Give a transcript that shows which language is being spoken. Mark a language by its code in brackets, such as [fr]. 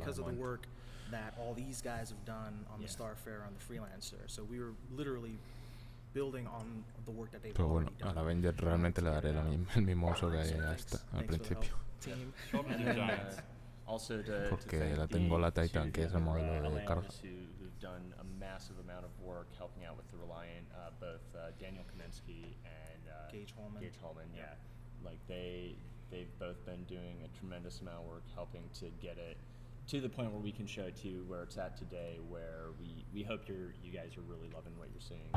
[en] Because of the work that all these guys have done on the Starfarer, on the Freelancer. So we were literally building on the work that they've already done. [es] Al Avenger realmente le daré el mismo uso que a esta al principio. Porque la tengo la Titan, que es el modelo de carga. [en] Done a massive amount of work helping out with the Reliant, both Daniel Kamensky and Gage Holman. Like they've both been doing a tremendous amount of work helping to get it to the point where we can show it to you where it's at today, where we hope you guys are really loving what you're seeing.